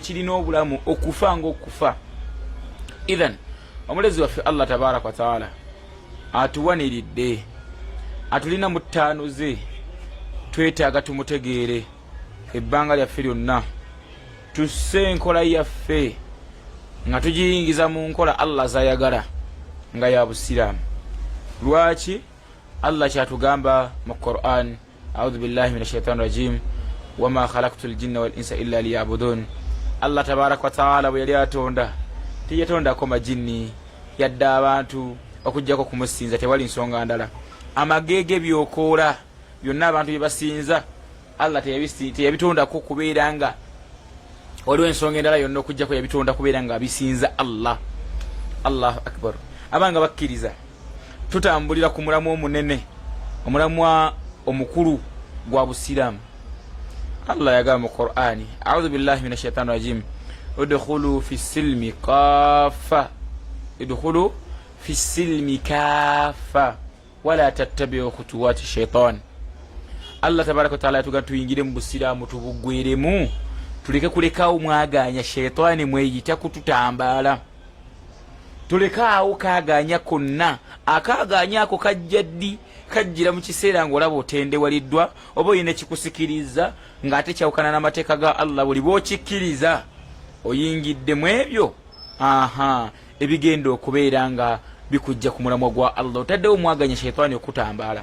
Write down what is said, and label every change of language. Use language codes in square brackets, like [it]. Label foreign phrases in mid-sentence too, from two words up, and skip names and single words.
[lg] kirina obulamu okufa ng'okufa idhan omulezi waffe Allah [ar] تبارك وتعالى [lg] atuwaniridde atulina mu ttaano ze twetaaga tumutegeere ebbanga lyaffe lyonna tusse enkola yaffe nga tugiyingiza mu nkola Allah zayagala nga ya busiraamu lwaki Allah kyatugamba mu Qur'an [ar] أعوذ بالله من الشيطان الرجيم وما خلقت الجن والإنس إلا ليعبدون [lg] Allah [ar] تبارك وتعالى [lg] bwe yali atonda tiyatondako majinni yadda abantu okujjako kumusinza tewali nsonga ndala amagege byokoola byonna abantu bye basinza Allah teyabitondako kubeera nga waliwo ensonga endala yonna okujjako yabitonda kubeera nga abisinza Allah. [ar] الله أكبر. [lg] Abanga bakkiriza tutambulira ku mulamu omunene omulamwa omukulu gwa busiramu. Allah yagamba mu Qur'ani [ar] أعوذ بالله من الشيطان الرجيم ادخلوا في السلم كافة ادخلوا في السلم كافة ولا تتبعوا خطوات الشيطان. [lg] Allah [ar] تبارك وتعالى [lg] tuga tuyingire mu busiramu tubugweremu tuleke kulekaawo mwaganya shaitani mweyita kututambala tulekaawo kaganya konna akaganya ako kajjaddi kajjira mu kiseera ng'olaba otendewaliddwa oba oyina kikusikiriza ng'ate kyawukana n'amateeka ga Allah buli bw'okikkiriza oyingidde mu ebyo ebigenda okubeera nga bikujja ku mulamwa gwa Allah otaddewo mwaganya shaitani okutambala.